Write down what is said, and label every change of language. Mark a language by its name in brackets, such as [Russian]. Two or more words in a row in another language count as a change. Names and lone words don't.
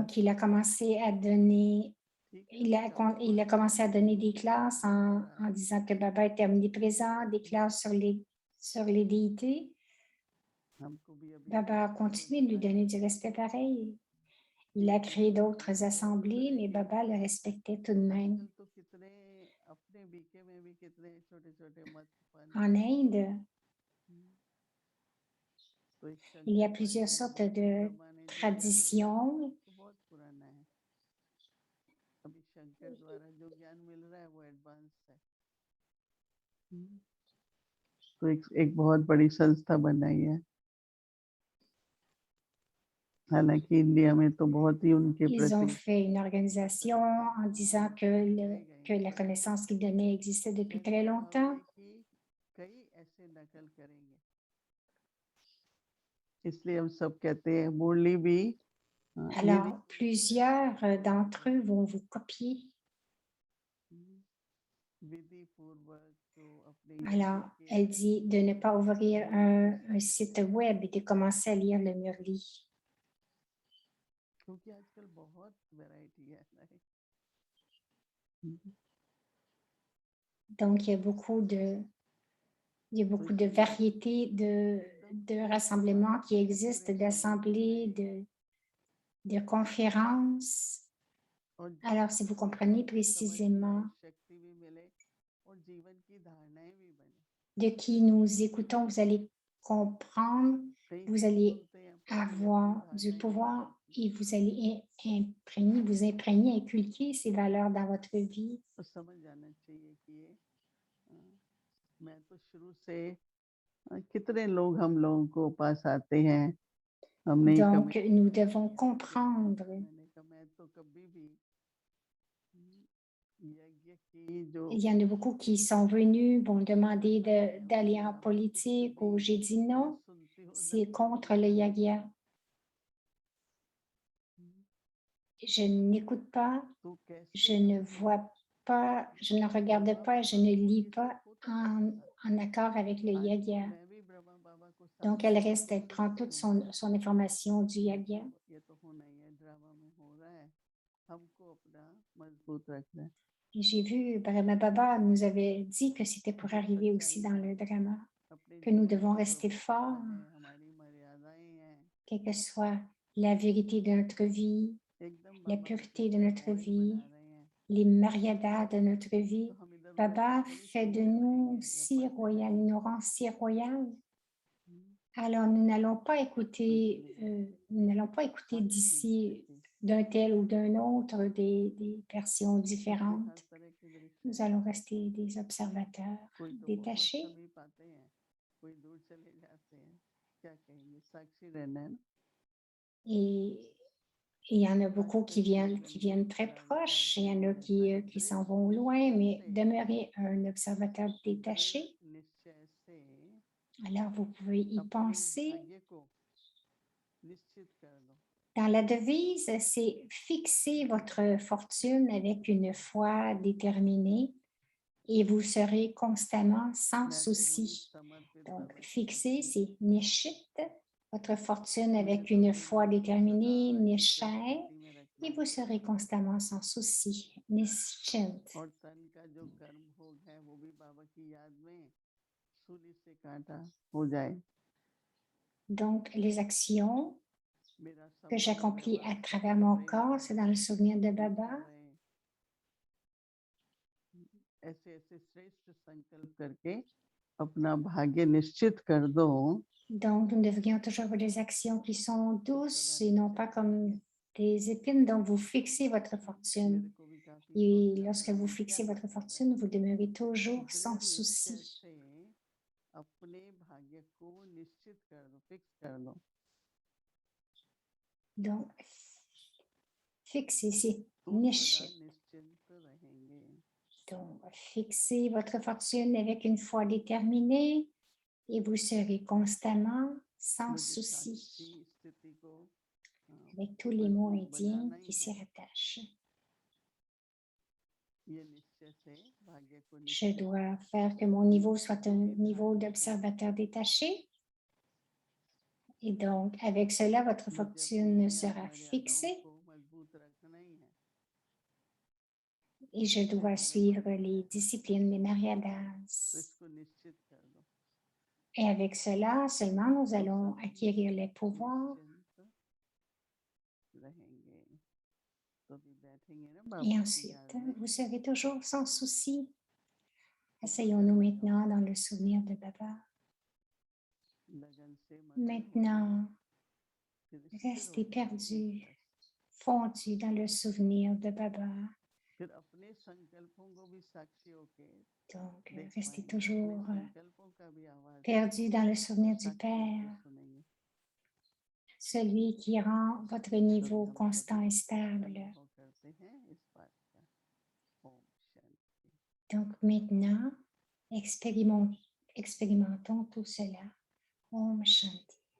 [French] Donc, il a commencé à donner, il a commencé à donner des classes en disant que Baba était omniprésent, des classes sur les déités. [Hindi] हमको भी अभी [French] Baba a continué de lui donner du respect pareil. Il a créé d'autres assemblées, mais Baba le respectait tout de même. [Hindi] आजकल तो कितने अपने बीके में भी कितने छोटे छोटे मत [French] En Inde, [Hindi] तो एक [French] il y a [Hindi] शंकर भाई [French] plusieurs [Hindi] हैं [French] sortes [Hindi] जिनको [French] de [Hindi] ब्रह्मा ने जो ज्ञान दिया [French] traditions. [Hindi] वो बहुत पुराना है अभी शंकर द्वारा जो ज्ञान मिल रहा है वो एडवांस है तो एक बहुत बड़ी संस्था बनाई है हालांकि इंडिया में तो बहुत ही उनके [French] Ils ont [Hindi] प्रति [French] fait une organisation en disant que la connaissance qu'ils donnaient existait depuis très [Hindi] कहने का भाव [French] longtemps. [Hindi] ये कि कई ऐसे नकल करेंगे इसलिए हम सब कहते हैं मुरली भी ये [French] Alors, plusieurs d'entre eux vont vous copier. [Hindi] विधि पूर्वक तो अपने [French] Alors, elle dit de ne pas ouvrir un site web et de commencer à lire le Murli. [Hindi] क्योंकि आजकल बहुत वैरायटी है [French] Donc, il y a beaucoup de variétés de rassemblements qui existent, d'assemblées, de conférences. Alors, si vous comprenez précisément de qui nous écoutons, vous allez comprendre, vous allez avoir du pouvoir et vous allez vous imprégner, inculquer ces valeurs dans votre vie. [Hindi] मैं तो शुरू से कितने लोग हम लोगों को पास आते हैं, हमने ही [French] Donc, [Hindi] कमेंट [French] nous [Hindi] किया [French] devons [Hindi] है, [French] comprendre. [Hindi] मैंने कहा मैं तो कभी भी यज्ञ की जो [French] Il y en a beaucoup qui sont venus, m'ont demandé d'aller en politique ou j'ai dit [Hindi] मैं [French] non, [Hindi] सुनती हूँ ना [French] c'est [Hindi] तभी [French] contre le yagya. हम्म, Je n'écoute pas, [Hindi] तो कैसे [French] je ne [Hindi] अपने [French] vois pas, je ne regarde [Hindi] ब्रह्मा [French] pas, je [Hindi] बाबा [French] ne [Hindi] को [French] lis [Hindi] ये सब [French] pas [Hindi] होता [French] en, [Hindi] कैसे था? [French] en accord avec le [Hindi] आज भी [French] yagya. [Hindi] मैं भी ब्रह्मा बाबा को [French] Donc, [Hindi] सामने [French] elle [Hindi] बैठ [French] reste, [Hindi] के [French] elle prend [Hindi] सुनती [French] toute [Hindi] हूँ, [French] son information du yagya. [Hindi] ये तो होना ही है, ड्रामा में हो रहा है, हमको अपना मजबूत रखना है। [French] Et j'ai vu, Brahma Baba nous avait dit que c'était pour [Hindi] जो [French] arriver aussi [Hindi] सच्चाई [French] dans [Hindi] है [French] le drama, [Hindi] अपने [French] que nous [Hindi] जीवन [French] devons [Hindi] का [French] rester [Hindi] प्रभुत्व [French] forts, [Hindi] है, हमारी मर्यादाएं हैं, [French] quelle que soit la vérité de notre vie, [Hindi] एकदम [French] la [Hindi] बाबा का [French] pureté de [Hindi] कैसे [French] notre [Hindi] पॉइंट [French] vie, [Hindi] बना रहे हैं, [French] les maryadas de notre [Hindi] तो [French] vie. [Hindi] हम इधर उधर [French] Baba [Hindi] से थोड़ी [French] fait de [Hindi] सुनते [French] nous [Hindi] रहेंगे या [French] si [Hindi] पढ़ते [French] royal, il [Hindi] रहेंगे। [French] nous rend si royal. हम्म, Alors, nous n'allons pas [Hindi] कुछ [French] écouter, [Hindi] नहीं, [French] nous n'allons pas écouter [Hindi] साक्षी [French] d'ici [Hindi] स्थिति, [French] d'un tel ou d'un autre des versions [Hindi] इसलिए हर [French] différentes. [Hindi] तरह की दृष्टि [French] Nous allons rester des observateurs [Hindi] कोई तो बहुत [French] détachés. [Hindi] समीप आते हैं, कोई दूर चले जाते हैं, क्या कहेंगे, साक्षी रहना है ना, [French] Et il y en a [Hindi] हर [French] beaucoup qui [Hindi] तरह की [French] viennent très [Hindi] निरंतर [French] proches, il y en [Hindi] करते [French] a [Hindi] हैं, हर [French] qui s'en [Hindi] दृढ़ [French] vont loin, [Hindi] निश्चय [French] mais [Hindi] से, [French] demeurer un observateur [Hindi] दृढ़ [French] détaché. [Hindi] निश्चय से [French] Alors, vous pouvez y [Hindi] अपने [French] penser. [Hindi] भाग्य को निश्चित कर दो। [French] Dans la devise, c'est fixer votre fortune avec une foi déterminée et vous serez constamment sans [Hindi] मैं तो वही [French] souci. [Hindi] समर्पित [French] Donc, [Hindi] बाबा की [French] fixer, [Hindi] भक्ति [French] c'est nishit, votre fortune [Hindi] मुझे [French] avec [Hindi] तो [French] une [Hindi] अपने [French] foi [Hindi] आप को सदा [French] déterminée, [Hindi] ही [French] nishai, [Hindi] संस्कृति में रखना [French] et [Hindi] है, [French] vous serez constamment sans souci, nischint. [Hindi] और तन का जो कर्म भोग है वो भी बाबा की याद में सूली से काटा हो जाए। [French] Donc, les actions [Hindi] मेरा [French] que [Hindi] संबंध [French] j'accomplis à [Hindi] व्यवहार [French] travers [Hindi] सबसे [French] mon [Hindi] प्रेम [French] corps, c'est [Hindi] भरा [French] dans le souvenir de [Hindi] मीठा [French] Baba. [Hindi] रहे, ऐसे ऐसे श्रेष्ठ संकल्प करके अपना भाग्य निश्चित कर दो, [French] Donc, nous devrions toujours avoir des actions qui sont [Hindi] तो सदा [French] douces et non pas [Hindi] निश्चित रहेंगे। [French] comme des épines. Donc, vous fixez votre [Hindi] मेरे [French] fortune. [Hindi] को भी काफी [French] Et [Hindi] सोचना [French] lorsque [Hindi] पड़ा [French] vous [Hindi] ये क्या [French] fixez votre [Hindi] मतलब है, [French] fortune, vous demeurez toujours sans [Hindi] दृढ़ निश्चय [French] souci. [Hindi] से अपने भाग्य को निश्चित कर दो, फिक्स कर दो, [French] Donc, fixez, c'est [Hindi] तो सदा [French] nishit. [Hindi] निश्चिंत रहेंगे। [French] Donc, fixez votre fortune avec une foi déterminée et vous serez constamment sans [Hindi] मुझे [French] souci, [Hindi] साक्षी स्थिति को [French] avec tous les mots [Hindi] मजबूत [French] indiens [Hindi] बनाना [French] qui [Hindi] ही [French] s'y [Hindi] है, [French] rattachent. [Hindi] ये निश्चय से भाग्य को [French] Je [Hindi] निश्चित [French] dois faire que mon niveau [Hindi] ये [French] soit [Hindi] जो [French] un [Hindi] भी [French] niveau [Hindi] भाग्य है, [French] d'observateur détaché. Et donc, avec cela, votre [Hindi] मुझे अपनी [French] fortune [Hindi] नियम [French] sera [Hindi] मर्यादाओं [French] fixée [Hindi] को मजबूत रखना ही है, [French] et je dois suivre les disciplines des [Hindi] तो [French] Maryadas. [Hindi] इसको निश्चित कर दो, [French] Et avec cela, seulement nous [Hindi] तो [French] allons [Hindi] सदा [French] acquérir les pouvoirs. [Hindi] निश्चिंत रहेंगे, तो भी बैठेंगे ना [French] Et [Hindi] बाबा की [French] ensuite, [Hindi] याद में, [French] vous serez toujours sans souci. [Hindi] तो [French] Asseyons-nous [Hindi] लगन [French] maintenant [Hindi] लगाओ, [French] dans le souvenir de Baba. [Hindi] लगन से मगन हो जाओ, [French] Maintenant, [Hindi] फिर स्थिर हो [French] restez [Hindi] जाओगे, [French] perdus, [Hindi] बस [French] fondus dans le souvenir de Baba. [Hindi] फिर अपने संकल्पों को भी साक्षी होके [French] Donc, [Hindi] देख [French] restez [Hindi] पाएंगे, अपने [French] toujours [Hindi] संकल्पों का भी आवाज [French] perdus dans le souvenir du [Hindi] साक्षी होके [French] Père, [Hindi] सुनेंगे, [French] celui qui rend votre [Hindi] तो भी [French] niveau [Hindi] हम [French] constant et [Hindi] सभी [French] stable. [Hindi] अनुभव करते हैं इस बात का। ओम शांति। [French] Donc maintenant, expérimentons tout cela. [Hindi] Om Shanti.